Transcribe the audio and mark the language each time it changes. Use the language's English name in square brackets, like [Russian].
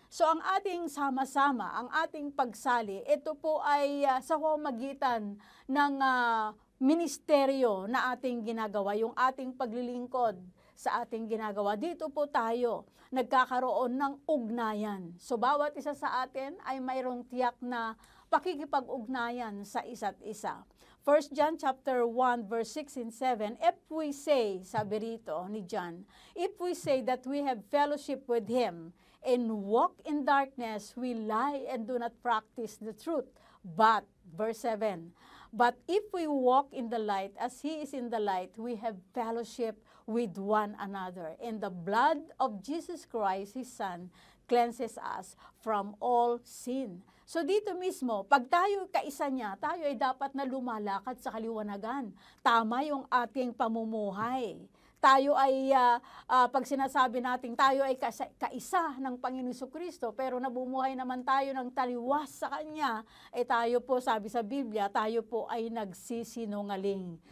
[Filipino] So ang ating sama-sama, ang ating pagsali, ito po ay sa pamamagitan ng ministeryo na ating ginagawa, yung ating paglilingkod sa ating ginagawa. Dito po tayo nagkakaroon ng ugnayan. So bawat isa sa atin ay mayroong tiyak na pakikipag-ugnayan sa isa't isa. [English] 1 John chapter 1 verse 6 and 7, if we say, [Filipino] sabi rito ni John, [English] if we say that we have fellowship with Him and walk in darkness, we lie and do not practice the truth. But, verse 7, but if we walk in the light as He is in the light, we have fellowship with one another. And the blood of Jesus Christ, His Son, cleanses us from all sin. [Filipino] So dito mismo, pag tayo kaisa niya, tayo ay dapat na lumalakad sa kaliwanagan. Tama yung ating pamumuhay. Tayo ay, pag sinasabi natin, tayo ay kaisa ng Panginoon Jesucristo, pero nabumuhay naman tayo ng taliwas sa Kanya, tayo po, sabi sa Biblia, tayo po ay nagsisinungaling.